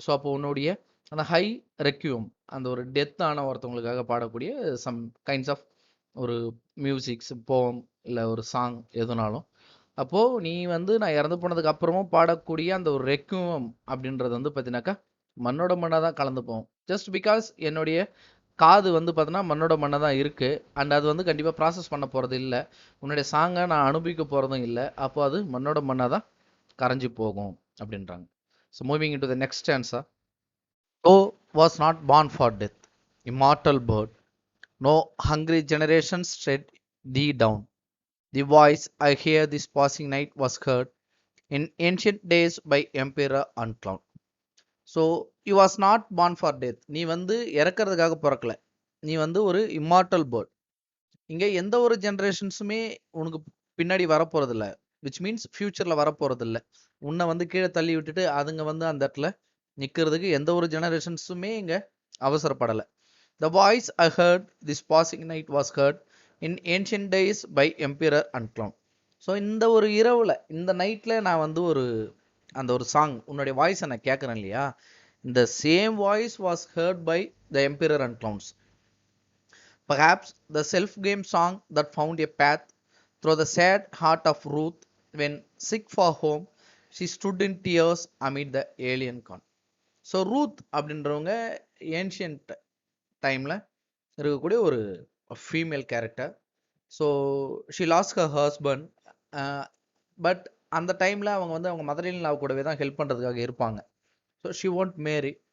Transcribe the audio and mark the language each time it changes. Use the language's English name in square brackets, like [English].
[Tamil] So அப்போ உன்னுடைய அந்த ஹை ரெக்யூம், அந்த ஒரு டெத் ஆன ஒருத்தவங்களுக்காக பாடக்கூடிய சம் கைண்ட்ஸ் ஆஃப் ஒரு மியூசிக்ஸ், போம் இல்லை ஒரு சாங் எதுனாலும், அப்போது நீ வந்து நான் இறந்து போனதுக்கு அப்புறமும் பாடக்கூடிய அந்த ஒரு ரெக்யூம் அப்படின்றது வந்து பார்த்தீங்கன்னாக்கா மண்ணோட மண்ணாக தான் கலந்து போகும். ஜஸ்ட் பிகாஸ் என்னுடைய காது வந்து பார்த்தீங்கன்னா மண்ணோட மண்ணை தான் இருக்குது, அண்ட் அது வந்து கண்டிப்பாக ப்ராசஸ் பண்ண போகிறது இல்லை, உன்னுடைய சாங்கை நான் அனுபவிக்க போகிறதும் இல்லை, அப்போ அது மண்ணோட மண்ணாக தான் கரைஞ்சி போகும் அப்படின்றாங்க. [English] So moving in to the next answer. Thou was not born for death, immortal bird. No hungry generations tread thee down. The voice I hear this passing night was heard in ancient days by emperor and clown. So you was not born for death. [Tamil] நீ வந்து இறக்கிறதுக்காக பிறக்கல, நீ வந்து ஒரு immortal bird. இங்கே எந்த ஒரு ஜென்ரேஷன்ஸுமே உனக்கு பின்னாடி வரப்போகிறதில்ல. விச் மீன்ஸ் ஃபியூச்சரில் வரப்போகிறது இல்லை. உன்னை வந்து கீழே தள்ளி விட்டுட்டு அதுங்க வந்து அந்த இடத்துல நிற்கிறதுக்கு எந்த ஒரு ஜெனரேஷன்ஸுமே இங்கே அவசரப்படலை. [English] The voice I heard this passing night was heard in ancient days by emperor and clown. [Tamil] So இந்த ஒரு இரவில் இந்த நைட்டில் நான் வந்து அந்த ஒரு சாங் உன்னுடைய வாய்ஸை நான் கேட்குறேன் இல்லையா, இந்த [English] Same voice was heard by the emperor and clowns. Perhaps the self-game song that found a path through the sad heart of Ruth when sick for home, she stood in tears amid the alien con. [Tamil] So Ruth அப்படின்றவங்க ancient டைமில் இருக்கக்கூடிய ஒரு female character. [English] so she lost her husband, [Tamil] but அந்த டைமில் அவங்க வந்து அவங்க mother in லா கூடவே தான் ஹெல்ப் பண்ணுறதுக்காக இருப்பாங்க. [English] So she won't marry.